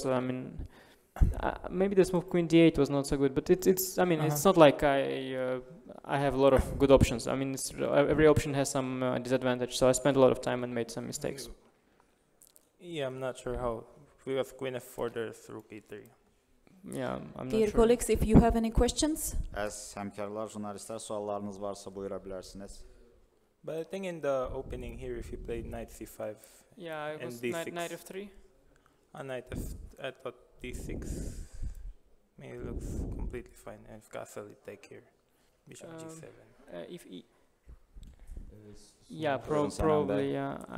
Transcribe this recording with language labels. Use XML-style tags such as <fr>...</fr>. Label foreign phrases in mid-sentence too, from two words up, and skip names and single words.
<en>I mean, maybe this move queen d8 was not so good, but it's I mean, it's not like I have a lot of good options. I mean, every option has some disadvantage, so I spent a lot of time and made some mistakes. Yeah, I'm not sure how, because queen f4 there's rook e3. Yeah, I'm Dear not sure. colleagues, if you have any questions.</en> <az>Əziz həmkarlar, jurnalistlər, suallarınız varsa buyura bilərsiniz.</az> <en>But I think in the opening here, if you played knight c5 yeah, it and was d6, knight f3. Knight I thought d6 maybe looks completely fine. And if castle it take here, bishop g7. If e yeah, probably yeah.</en>